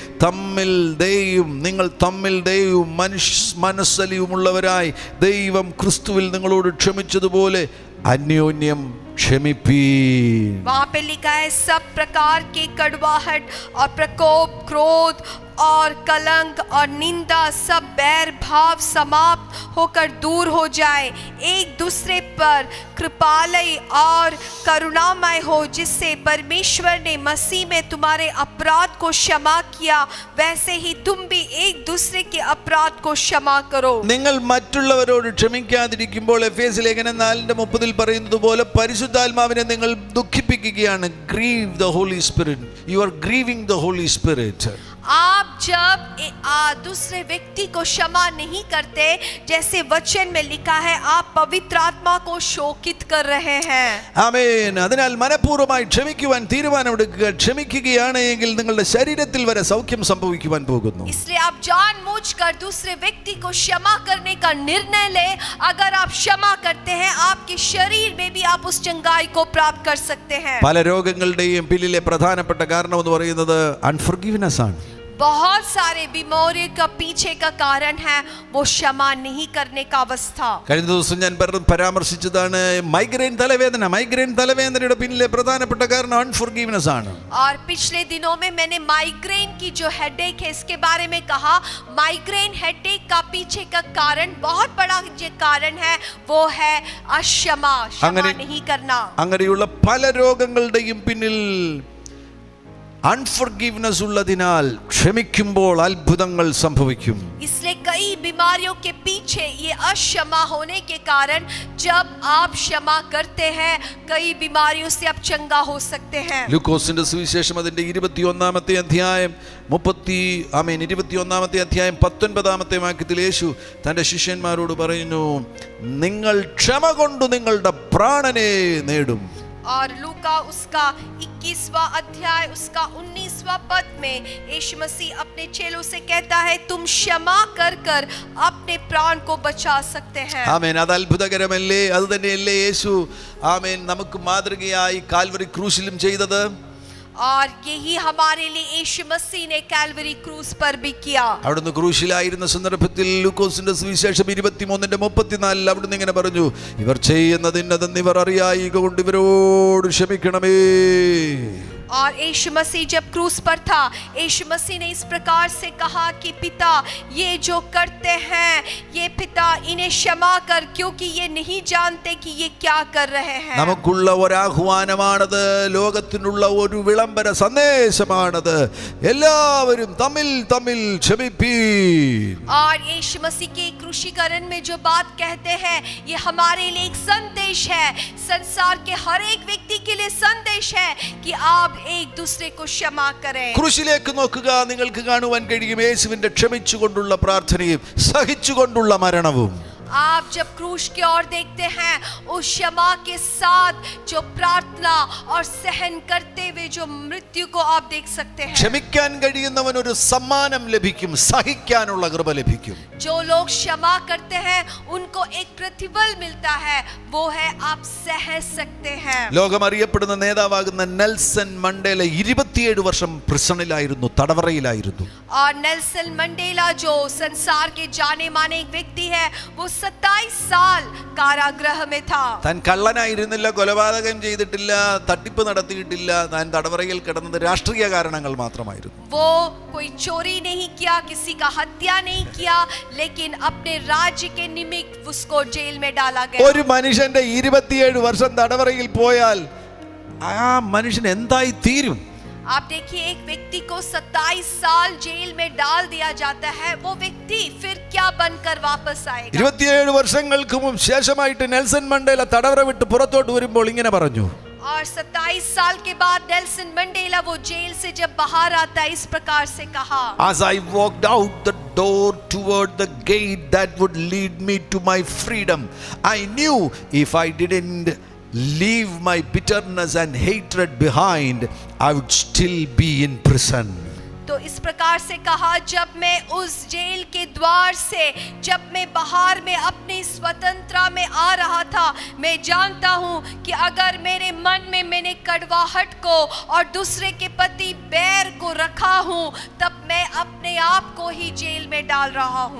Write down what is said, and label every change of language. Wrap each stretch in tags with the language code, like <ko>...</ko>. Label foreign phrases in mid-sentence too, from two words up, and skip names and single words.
<ml>നിങ്ങൾ തമ്മിൽ ദയവും മനസ്സലിവുമുള്ളവരായി ദൈവം ക്രിസ്തുവിൽ നിങ്ങളോട് ക്ഷമിച്ചതുപോലെ അന്യോന്യം क्षमिपीन।</ml> <hi>वहां पे लिखा है सब प्रकार के कड़वाहट और प्रकोप, क्रोध और कलंक और निंदा, सब बैर भाव समाप्त होकर दूर हो जाए। एक दूसरे पर कृपालय और करुणामय हो, जिससे परमेश्वर ने मसीह में तुम्हारे अपराध को क्षमा किया, वैसे ही तुम भी एक दूसरे के अपराध को क्षमा करो।</hi> <ml>നിങ്ങൾ മറ്റുള്ളവരോട് ക്ഷമിക്കാതിരിക്കുമ്പോൾ എഫേസ്യ ലേഖനം 4:30 പറയുന്നത് പോലെ പരിശുദ്ധാത്മാവിനെ നിങ്ങൾ ദുഃഖിപ്പിക്കുകയാണ്.</ml> <en>Grieve the Holy Spirit. You are grieving the Holy Spirit.</en> <hi>आप जब दूसरे व्यक्ति को क्षमा नहीं करते, जैसे वचन में लिखा है, आप पवित्र आत्मा को शोकित कर रहे हैं।</hi> <ml>ആമേൻ. അതിനാൽ മനഃപൂർവ്വമായി ക്ഷമിക്കുവാൻ തീരുമാനമെടുക്കുക. ക്ഷമിക്കുകയാണ് എങ്കിൽ നിങ്ങളുടെ ശരീരത്തിൽ വരെ സൗഖ്യം സംഭവിക്കുവാൻ പോകുന്നു.</ml> <hi>इसलिए आप जानबूझकर दूसरे व्यक्ति को क्षमा करने का निर्णय ले। अगर आप क्षमा करते हैं, आपके शरीर में भी आप उस चंगाई को प्राप्त कर सकते हैं।</hi> <ml>പല രോഗങ്ങളുടെയും പിന്നിലെ പ്രധാനപ്പെട്ട കാരണം എന്ന് പറയുന്നത് അൺഫർഗീവ്നെസ് ആണ്.</ml> <hi>बहुत सारे बीमारियों का पीछे का कारण है वो क्षमा नहीं करने का अवस्था।</hi> <ml>കഴിഞ്ഞ ദിവസം ഞാൻ പരാമർശിച്ചതാണ് മൈഗ്രെയിൻ തലവേദന. മൈഗ്രെയിൻ തലവേദനയുടെ പിന്നിലെ പ്രധാനപ്പെട്ട കാരണം അൺഫർഗീവ്നെസ് ആണ്.</ml> <hi>और पिछले दिनों में मैंने माइग्रेन की जो हेडेक है इसके बारे में कहा।</hi> <en>migraine headache</en> <hi>का पीछे का कारण, बहुत बड़ा जो कारण है वो है अक्षमा, क्षमा नहीं करना।</hi> <ml>അങ്ങനെയുള്ള പല രോഗങ്ങളുടെയും പിന്നിൽ अनफॉरगिवनेस उल्लदिनाल क्षमिക്കുമ്പോൾ അത്ഭുതങ്ങൾ സംഭവിക്കും.</ml> <hi>इसलिए कई बीमारियों के पीछे ये अक्षमा होने के कारण जब आप क्षमा करते हैं, कई बीमारियों से आप चंगा हो सकते हैं।</hi> <ml>ലൂക്കോസിന്റെ സുവിശേഷം അതിന്റെ 21-ാമത്തെ അധ്യായം 21-ാമത്തെ അധ്യായം 19-ാമത്തെ വാക്യത്തിൽ യേശു തന്റെ ശിഷ്യന്മാരോട് പറയുന്നു, നിങ്ങൾ ക്ഷമ കൊണ്ട് നിങ്ങളുടെ പ്രാണനെ നേടും.</ml> <hi>और लूका उसका 21वां अध्याय उसका 19वां पद में यीशु मसीह अपने चेलों से कहता है, तुम क्षमा कर कर अपने प्राण को बचा सकते हैं।</hi> <ml>ആമേൻ. അത് അത്ഭുതകരമല്ലേ? അത് തന്നെയല്ലേ യേശു ആമേൻ നമുക്ക് മാതൃകയായി കാൽവരി ക്രൂശിലും ചെയ്തത്.</ml> <hi>और यही हमारे लिए यीशु मसीह ने कैलवरी क्रूस पर भी किया।</hi> <ml>അവിടുന്ന് ക്രൂശിലായിരുന്ന സന്ദർഭത്തിൽ ലൂക്കോസിന്റെ സുവിശേഷം 23:34 അവിടുന്ന് ഇങ്ങനെ പറഞ്ഞു, ഇവർ ചെയ്യുന്നതിന്നതെന്ന് ഇവർ അറിയായികൊണ്ട് ഇവരോട് ക്ഷമിക്കണമേ.</ml> <hi>और यीशु मसीह जब क्रूस पर था, यीशु मसीह ने इस प्रकार से कहा कि पिता, ये जो करते हैं, ये पिता इन्हें क्षमा कर, क्योंकि ये नहीं जानते कि ये क्या कर रहे हैं।</hi> <ml>നമുക്കുള്ള ഒരു ആഹ്വാനമാണത്. ലോകത്തിനുള്ള ഒരു വിളംബര സന്ദേശമാണത്. എല്ലാവരും തമ്മിൽ തമ്മിൽ ക്ഷമിപ്പീൻ.</ml> <hi>और यीशु मसीह के क्रूसीकरण में जो बात कहते हैं, ये हमारे लिए एक संदेश है, संसार के हर एक व्यक्ति के लिए संदेश है कि आप एक दूसरे को क्षमा करें।</hi> <ml>ക്രൂശിലേക്ക് നോക്കുക, നിങ്ങൾക്ക് കാണുവാൻ കഴിയും യേശുവിന്റെ ക്ഷമിച്ചുകൊണ്ടുള്ള പ്രാർത്ഥനയും സഹിച്ചുകൊണ്ടുള്ള മരണവും.</ml> <hi>आप जब क्रूस की ओर देखते हैं, उस क्षमा के साथ जो प्रार्थना और सहन करते हुए जो मृत्यु को आप देख सकते हैं।</hi> <ml>ക്ഷമിക്കാൻ കഴിയുന്നവൻ ഒരു സമ്മാനം ലഭിക്കും, സഹിക്കാനുള്ള കൃപ ലഭിക്കും.</ml> <hi>जो लोग क्षमा करते हैं उनको एक प्रतिफल मिलता है, वो है आप सह सकते हैं।</hi> <ml>ലോകം അറിയപ്പെടുന്ന നേതാവാകുന്ന നെൽസൺ മണ്ടേല 27 വർഷം പ്രിസണിലായിരുന്നു, തടവറയിലായിരുന്നു.</ml> <hi>और नेल्सन मंडेला जो संसार के जाने माने एक व्यक्ति है, वो 27 साल कारागृह में था.</hi> <ml>താൻ കള്ളനായിരുന്നില്ല, കൊലപാതകം ചെയ്തിട്ടില്ല, തട്ടിപ്പ് നടത്തിയിട്ടില്ല. താൻ തടവറയിൽ കിടന്നത് രാഷ്ട്രീയ കാരണങ്ങൾ മാത്രമായിരുന്നു.</ml> <hi>वो कोई चोरी नहीं किया, किसी का हत्या नहीं किया, लेकिन अपने राज्य के निमित्त उसको जेल में डाला गया.</hi> <ml>ഒരു മനുഷ്യന്റെ 27 വർഷം തടവറയിൽ പോയാൽ ആ മനുഷ്യൻ എന്തായി തീരും?</ml> <hi>आप देखिए, एक व्यक्ति को 27 साल जेल में डाल दिया जाता है, वो व्यक्ति फिर क्या बनकर वापस आएगा?</hi> <ml>27 വർഷങ്ങൾക്ക് ശേഷമായിട്ട് നെൽസൺ മണ്ടേല തടവറ വിട്ട് പുറത്തോട്ട് വരുമ്പോൾ ഇങ്ങനെ പറഞ്ഞു,</ml> <hi>और 27 साल के बाद नेल्सन मंडेला वो जेल से जब बाहर आता है, इस प्रकार से कहा,</hi> <en>As I walked out the door toward the gate that would lead me to my freedom. I knew if I didn't leave my bitterness and hatred behind, I would still be in prison.</en> <hi>तो इस प्रकार से कहा, जब मैं उस जेल के द्वार से, जब मैं बाहर में अपनी स्वतंत्रता में आ रहा था, मैं जानता हूँ कि अगर मेरे मन में मैंने कड़वाहट को और दूसरे के प्रति बैर को रखा हूँ, तब मैं अपने आप को ही जेल में डाल रहा हूँ.</hi>